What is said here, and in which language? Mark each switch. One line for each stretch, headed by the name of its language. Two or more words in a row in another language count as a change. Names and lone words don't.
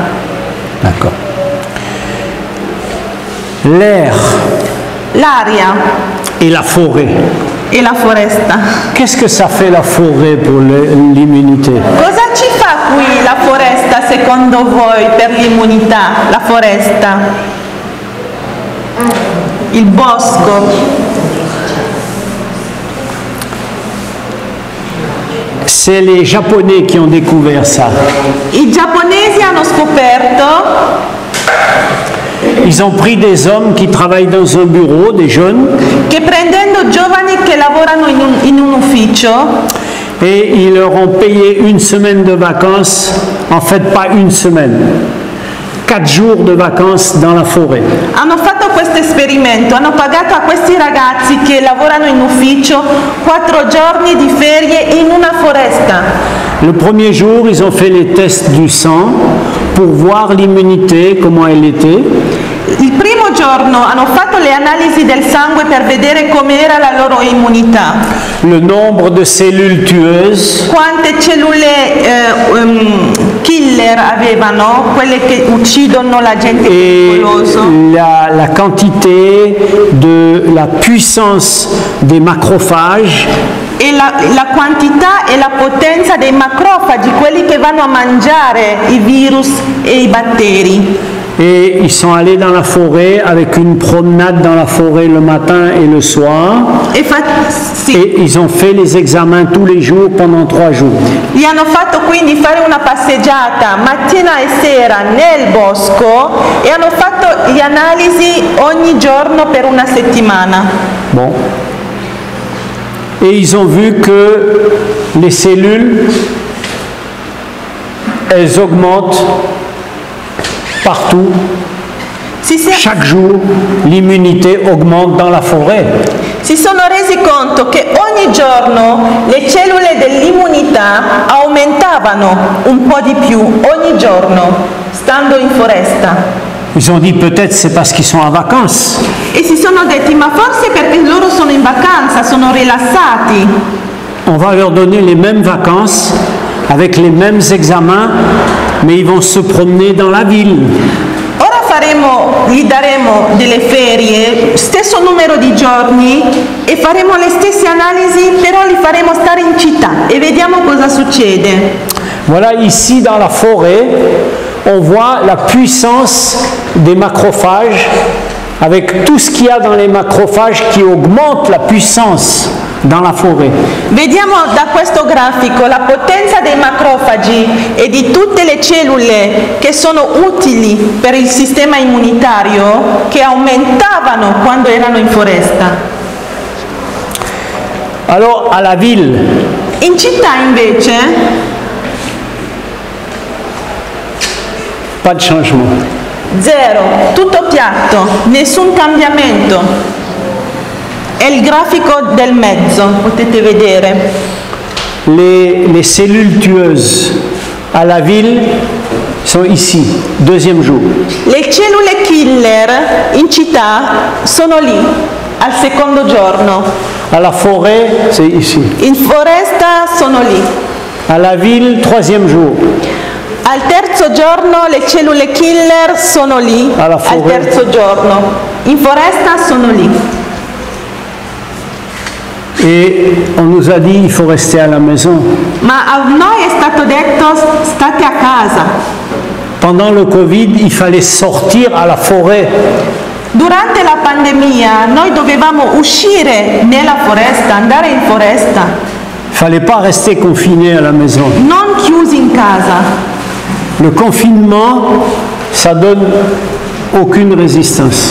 French: D'accord. L'air.
Italian: L'aria.
French: Et la forêt.
Italian: E la foresta.
French: Qu'est-ce que ça fait la forêt pour l'immunité?
Italian: Cosa ci fa qui la foresta secondo voi per l'immunità? La foresta. Il bosco.
French: C'est les Japonais qui ont découvert ça.
Italian: I giapponesi hanno scoperto.
French: Ils ont pris des hommes qui travaillent dans un bureau, des jeunes.
Italian: Che prendendo giovani che lavorano in un ufficio.
French: Et ils leur ont payé une semaine de vacances, en fait pas une semaine, 4 jours de vacances dans la forêt.
Italian: Hanno fatto questo esperimento, hanno pagato a questi ragazzi che lavorano in ufficio 4 giorni di ferie in una foresta.
French: Le premier jour, ils ont fait les tests du sang pour voir l'immunité, comment elle était.
Italian: Il primo giorno hanno fatto le analisi del sangue per vedere com'era la loro immunità.
French: Le nombre de cellules tueuses.
Italian: Quante cellule killer avevano, quelle che uccidono la gente pericolosa.
French: La quantité de la puissance des macrophages
Italian: e la quantità e la potenza dei macrofagi, quelli che vanno a mangiare i virus e i batteri.
French: Et ils sont allés dans la forêt avec une promenade dans la forêt le matin et le soir. Et ils ont fait les examens tous les jours pendant 3 jours.
Italian: Gli hanno fatto quindi fare una passeggiata mattina e sera nel bosco e hanno fatto le analisi ogni giorno per una settimana.
French: Bon. Et ils ont vu que les cellules, elles augmentent partout. Chaque jour, l'immunité augmente dans la forêt.
Italian: Si sono resi conto che ogni giorno le cellule dell'immunità aumentavano un po' di più ogni giorno, stando in foresta.
French: Ils ont dit peut-être c'est parce qu'ils sont en vacances.
Italian: E si sono detti ma forse perché loro sono in vacanza, sono rilassati.
French: On va leur donner les mêmes vacances avec les mêmes examens, mais ils vont se promener dans la ville.
Italian: Gli daremo delle ferie, stesso numero di giorni e faremo le stesse analisi, però li faremo stare in città e vediamo cosa succede.
French: Voilà, ici dans la forêt, on voit la puissance des macrophages avec tout ce qu'il y a dans les macrophages qui augmente la puissance dans la forêt.
Italian: Vediamo da questo grafico la potenza dei macrofagi e di tutte le cellule che sono utili per il sistema immunitario che aumentavano quando erano in foresta.
French: Alors à la ville,
Italian: in città invece
French: pas de changement.
Italian: Zero, tutto piatto, nessun cambiamento. È il grafico del mezzo, potete vedere.
French: Les cellules tueuses à la ville sont ici, deuxième jour.
Italian: Le cellule killer in città sono lì, al secondo giorno.
French: À la forêt, c'est ici.
Italian: In foresta sono lì.
French: À la ville, troisième jour.
Italian: Al terzo giorno le cellule killer sono lì, al terzo giorno. In foresta sono lì.
French: Et on nous a dit il faut rester à la maison.
Italian: Ma a noi è stato detto state a casa.
French: Pendant le Covid, il fallait sortir à la forêt.
Italian: Durante la pandemia noi dovevamo uscire nella foresta, andare in foresta.
French: Il fallait pas rester confiné à la maison.
Italian: Non chiusi in casa.
French: Le confinement, ça donne aucune résistance.